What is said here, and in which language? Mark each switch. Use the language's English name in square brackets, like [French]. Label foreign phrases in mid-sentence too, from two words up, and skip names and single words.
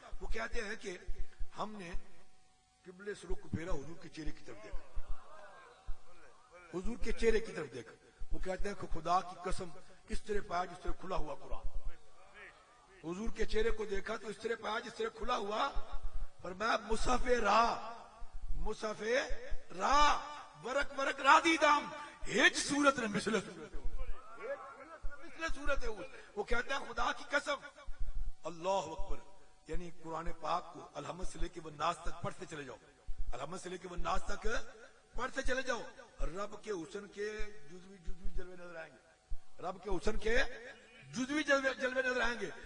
[Urdu] وہ کہتے ہیں کہ ہم نے قبلے سے رخ پھیرا، حضور کے چہرے کی طرف دیکھا، حضور کے چہرے کی طرف دیکھا۔ وہ کہتے ہیں کہ خدا کی قسم اس طرح پایا جس طرح کھلا ہوا قرآن، حضور کے چہرے کو دیکھا تو اس طرح پایا جس طرح کھلا ہوا، فرمایا [Persian] مصحف راہ، مصحف راہ، ورق ورق را دیدم، ہیچ صورت نے مثل صورت ہے۔ [Urdu] وہ کہتے ہیں خدا کی قسم، [Arabic] اللہ اکبر، [Urdu] یعنی قرآن پاک کو الحمد سے لے کے والناس تک پڑھتے چلے جاؤ، الحمد سے لے کے والناس تک پڑھتے چلے جاؤ، رب کے حسن کے جزوی جلوے نظر آئیں گے، رب کے حسن کے جزوی جلوے نظر آئیں گے۔